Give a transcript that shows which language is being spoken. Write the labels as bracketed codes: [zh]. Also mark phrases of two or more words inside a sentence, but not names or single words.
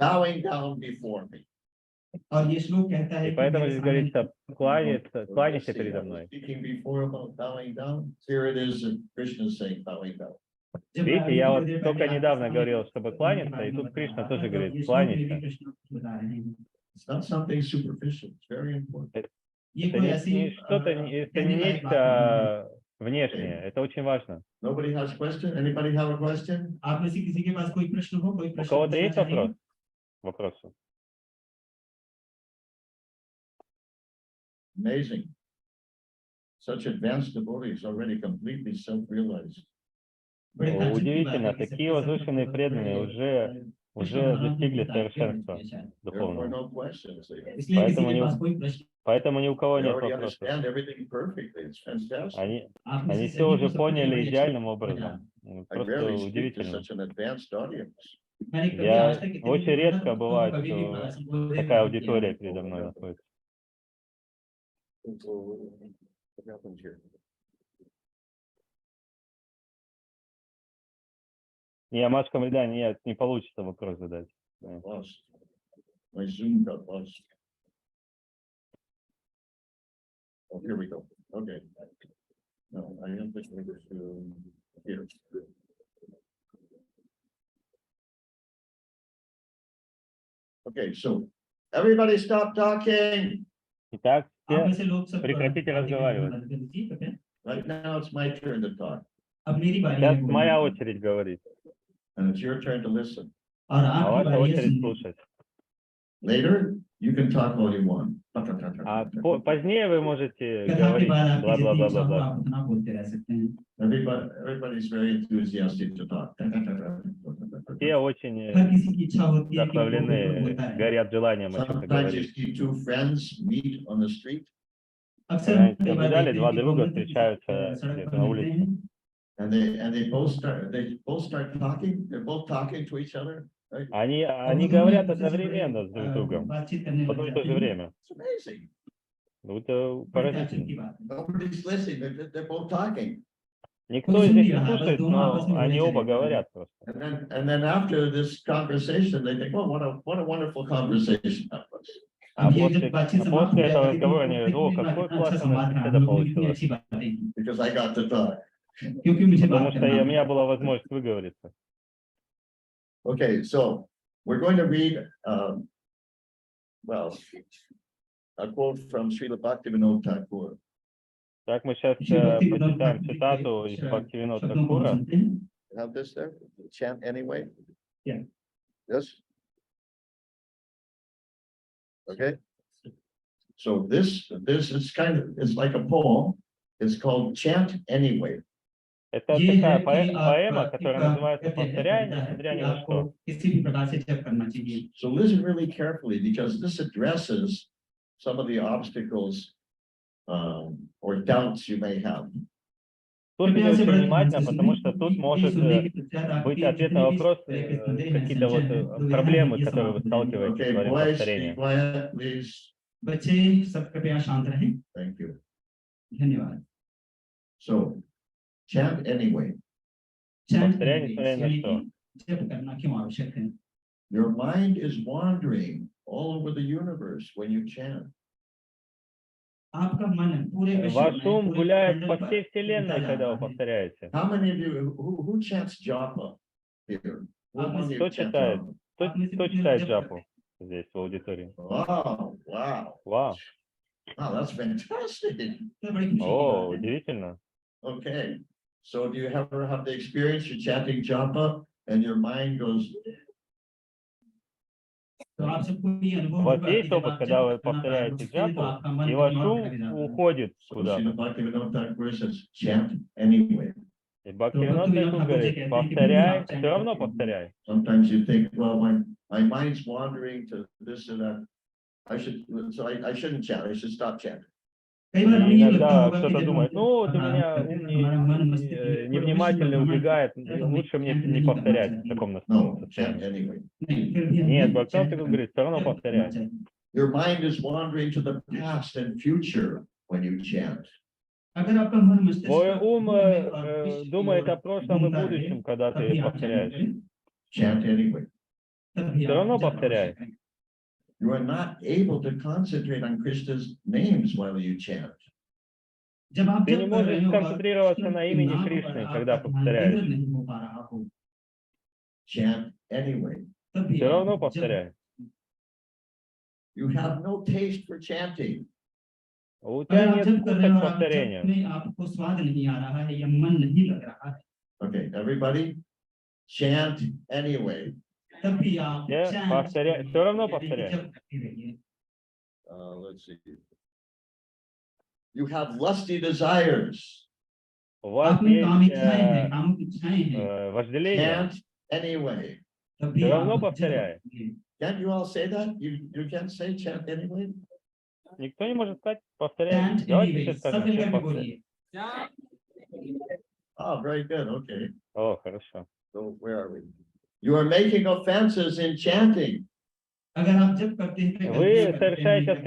[ru] И поэтому здесь говорится, кланяйся передо мной. Видите, я вот только недавно говорил, чтобы кланяться, и тут Кришна тоже говорит, кланяйся. [en] It's not something superficial. It's very important. [ru] Это не что-то, это не нечто внешнее, это очень важно. [en] Nobody has a question? Anybody have a question? [hi] आप में से किसी के पास कोई प्रश्न हो, कोई [ru] У [hi] प्रश्न [ru] кого-то [hi] पूछना [ru] есть [hi] चाहेंगे? [ru] вопрос? Вопросы? [en] Amazing. Such advanced devotees already completely self-realized. [hi] बड़े ताज्जुब की बात है [ru] Удивительно, [hi] कि [ru] такие [hi] सबके सब [ru] возвышенные [hi] बड़े [ru] преданные уже достигли совершенства [en] Therefore, [ru] духовного. [en] no questions. They [hi] इसलिए किसी के पास कोई प्रश्न [ru] Поэтому ни у кого нет [en] already [ru] вопросов. [en] understand everything perfectly. It's fantastic. [hi] आप में [ru] Они [hi] से [ru] все [hi] सभी [ru] уже [hi] को सब कुछ [ru] поняли [hi] बड़ी अच्छी [ru] идеальным [hi] समझ [ru] образом. [en] I [ru] Просто [en] rarely speak to [ru] удивительно. [en] such an advanced audience. [hi] मैंने कभी आज [ru] Я [hi] तक इतनी [ru] очень редко [hi] मेहनत [ru] бывает, [hi] कभी भी [ru] что [hi] संबोधित [ru] такая [hi] नहीं [ru] аудитория [hi] किया। [ru] передо мной находится. [en] What happens here? [ru] Не, Машка, да, нет, не получится вопрос задать. [en] Lost. My Zoom got lost. Oh, here we go. Okay. No, I have to go to here. Okay, so everybody stop talking. [ru] Итак, [hi] आप में [ru] все [hi] से लोग सब [ru] прекратите [hi] बातें करना [ru] разговаривать. [hi] बंद कर दीजिए, ठीक है? [en] Right now it's my turn to talk, [hi] अब मेरी बारी है [ru] Сейчас [hi] बोलने [ru] моя [hi] की। [ru] очередь говорить, [en] and it's your turn to listen. [hi] और [ru] а [hi] आपकी [ru] ваша [hi] बारी है [ru] очередь [hi] सुनने की। [ru] слушать. [en] Later, you can talk all you want. [ru] А позднее вы можете [hi] कथा के [ru] говорить [hi] बाद आपकी जितनी इच्छा हो [ru] бла-бла-бла-бла-бла. [hi] आप उतना बोलते रह सकते हैं। [en] Everybody's very enthusiastic to talk. [ru] Все очень [hi] हर किसी की इच्छा होती है कि वो बिल्कुल [ru] вдохновлены, [hi] बोलता है। [ru] горят желанием о чем-то [en] Sometimes you [ru] говорить. [en] see two friends meet on the street, [hi] अक्सर [ru] Когда-нибудь [hi] कई बार [ru] наблюдали, [hi] देखते [ru] два [hi] हैं कि [ru] друга [hi] दोनों किसी [ru] встречаются [hi] सड़क [ru] где-то [hi] पर [ru] на [hi] मिलते [ru] улице, [hi] हैं [en] and they both start talking. They're both talking to each other. Right? [ru] они [hi] और वो दोनों [ru] говорят [hi] एक दूसरे से [ru] одновременно с друг другом, [hi] बातचीत करने [ru] в [hi] लग [ru] одно и [hi] जाते [ru] то же [hi] हैं। [ru] время. [en] It's amazing. [ru] Ну, это [hi] बड़े ताज्जुब [ru] поразительно. [hi] की बात है। [en] Nobody's listening. They're both talking. [ru] Никто [hi] कोई [ru] из [hi] सुन [ru] них [hi] नहीं [ru] не [hi] रहा है, बस [ru] слушает, [hi] दोनों आपस [ru] но [hi] में बोले [ru] они [hi] चले [ru] оба [hi] जा रहे हैं। [ru] говорят просто. [en] And then after this conversation, they think, "Oh, what a wonderful conversation that was." [ru] А [hi] अब ये जब [ru] после, [hi] बातचीत समाप्त हो [ru] после этого [hi] जाती है [ru] разговора [hi] तो [ru] они [hi] कितनी [ru] говорят, о, какое [hi] अच्छा [ru] классное [hi] संवाद रहा, [ru] беседа [hi] हम लोगों ने कितनी [ru] получилась, [hi] अच्छी बातें की, [en] Because I got to talk. [hi] क्योंकि मुझे [ru] потому [hi] बात [ru] что [hi] करना [ru] у меня [hi] था। [ru] была возможность выговориться. [en] Okay, so we're going to read, well, a quote from Srila Bhaktivinoda Thakur. [ru] Так, мы сейчас [hi] श्री भक्ति विनोद [ru] прочитаем [hi] ठाकुर जी [ru] цитату [hi] के [ru] из Бхактивинода [hi] शब्दों को हम [ru] Thakura. [hi] सुनते हैं। [en] Have this there? Chant anyway? Yeah. Yes? Okay. So this is it's like a poem. It's called Chant Anyway. [ru] Это [hi] ये है [ru] такая [hi] कि [ru] поэма, [hi] आप [ru] которая [hi] एक [ru] называется [hi] कहते हैं [ru] «Повторяй, [hi] कविता है [ru] несмотря [hi] कि [ru] ни на [hi] आपको [ru] что». [hi] किसी भी प्रकार से जप करना चाहिए। [en] So listen really carefully because this addresses some of the obstacles or doubts you may have. [ru] Слушайте [hi] कृपया से [ru] очень [hi] बड़े ध्यान [ru] внимательно, [hi] से [ru] потому [hi] सुनें, [ru] что тут [hi] क्योंकि ये [ru] может [hi] सुनने के पश्चात [ru] быть [hi] आपके [ru] ответ на [hi] जितने भी [ru] вопрос, [hi] तरह के संदेह हैं, [ru] какие-то [hi] संशय [ru] вот [hi] हैं, तो यहाँ [ru] проблемы, [hi] ये [ru] которые вы [hi] समाप्त हो जाएंगे। [ru] сталкиваетесь [en] Okay, [ru] во время [en] boys, be [ru] повторения. [en] quiet, please. [hi] बच्चे सब कृपया शांत रहें। [en] Thank you. [hi] धन्यवाद। [en] So, chant anyway. चैंट [ru] Повторяй, [en] एनीवेज, [ru] несмотря ни на [hi] यानी [ru] что. [hi] कि जप करना क्यों आवश्यक है? [en] Your mind is wandering all over the universe when you chant. [hi] आपका मन पूरे विश्व [ru] Ваш [hi] में, [ru] ум [hi] पूरे [ru] гуляет [hi] मंडल [ru] по [hi] पर [ru] всей [hi] घूमता [ru] вселенной, [hi] जा [ru] когда [hi] रहा [ru] вы [hi] है। [ru] повторяете. [en] How many of you who chants japa here? Who among you [ru] Кто [en] chant [ru] читает? [en] japa? [hi] आप में से [ru] Кто [hi] कितने [ru] читает [hi] जप [ru] джапу [hi] करते हैं? [ru] здесь, в аудитории? [en] Wow, wow. [ru] Вау. [en] Wow, that's fantastic. [hi] तो बड़ी खुशी की [ru] О, [hi] बात है। [ru] удивительно. [en] Okay. So do you ever have the experience you're chanting japa and your mind goes, [hi] तो आप सबको ये [ru] У [hi] अनुभव [ru] вас [hi] होगा कि [ru] есть [hi] जब [ru] опыт, [hi] आप [ru] когда [hi] जप [ru] вы [hi] करना प्रारंभ [ru] повторяете [hi] करते हैं तो [ru] джапу, [hi] आपका मन [ru] и [hi] कहीं [ru] ваш [hi] और [ru] ум [hi] भटक जाता है। [ru] уходит [en] so [ru] куда-то? [en] Srila Bhaktivinoda Thakur says, chant anyway. [ru] И [hi] तो [ru] Бхактивинод [hi] भक्ति विनोद [ru] Тхакур [hi] ठाकुर जी [ru] говорит, [hi] कहते हैं कि फिर भी [ru] повторяй, [hi] आप चैंट [ru] все равно [hi] करते हैं। [ru] повторяй. [en] Sometimes you think, well, my mind's wandering to this and that. I shouldn't chant. I should stop chanting. [hi] कई बार [ru] И [hi] हमें ये लगता [ru] иногда [hi] होगा कि [ru] кто-то [hi] जब हम [ru] думает, ну вот у [hi] प्रारंभ [ru] меня [hi] करते [ru] ум [hi] हैं तो हमारा मन मस्तिष्क पूरे विश्व में [ru] невнимательно [hi] भ्रमण [ru] убегает, [hi] करता है, तो हमें [ru] лучше мне [hi] चैंट [ru] не [hi] नहीं करना [ru] повторять в [hi] चाहिए। [ru] таком [en] No, chant [ru] состоянии. [en] anyway. [hi] नहीं, फिर भी [ru] Нет, [hi] हमें [ru] Бхактивинод [hi] चैंट [ru] Тхакур [hi] करना [ru] говорит, все равно повторяй. [hi] चाहिए। [en] Your mind is wandering to the past and future when you chant. [hi] अगर आपका मन मस्तिष्क [ru] Твой ум [hi] भविष्य की [ru] думает [hi] ओर [ru] о прошлом и [hi] घूमता रहे, [ru] будущем, когда [hi] तभी [ru] ты [hi] आप चैंट [ru] повторяешь. [hi] करें, [en] Chant anyway. [hi] तभी [ru] Все [hi] आप [ru] равно [hi] जप [ru] повторяй. [hi] अवश्य करें। [en] You are not able to concentrate on Krishna's names while you chant. [hi] जब आप [ru] Ты [hi] जप [ru] не [hi] कर रहे [ru] можешь [hi] हो और [ru] сконцентрироваться на [hi] कृष्ण के [ru] имени [hi] नाम पर [ru] Кришны, [hi] आपका [ru] когда [hi] ध्यान [ru] повторяешь. [hi] केंद्रित नहीं हो पा रहा हो, [en] Chant anyway. [hi] तभी [ru] Все равно [hi] आप जप [ru] повторяй. [en] You have no taste for chanting. [ru] У [hi] अगर [ru] тебя [hi] आप [ru] нет [hi] जब कर [ru] вкуса [hi] रहे [ru] к [hi] हो और आप जब [ru] повторению. [hi] में आपको स्वाद नहीं आ रहा है या मन नहीं लग रहा है, [en] Okay, everybody chant anyway. [hi] तब भी आप [ru] Все повторяй, все равно повторяй. [hi] जब करते रहिए. [en] Let's see. You have lusty desires. [ru] У вас [hi] आप में काम [ru] есть [hi] इच्छाएं हैं, काम की इच्छाएं हैं, [ru] вожделение. [en] Chant anyway. [hi] तब भी [ru] Все [hi] आप [ru] равно [hi] जब [ru] повторяй. [en] Can't you all say that? You can't say chant anyway? [ru] Никто не может сказать повторяй. [en] chant [ru] Давайте [en] anyway, [ru] все [hi] सब [ru] скажем, [hi] मिलकर [ru] все [hi] के [ru] повторяй. [hi] बोलिए. [en] Oh, very good. Okay. [ru] О, хорошо. [en] So where are we? You are making offenses in chanting. [hi] अगर आप जब करते हैं [ru] Вы [hi] गलतियां करते [ru] совершаете [hi] हैं,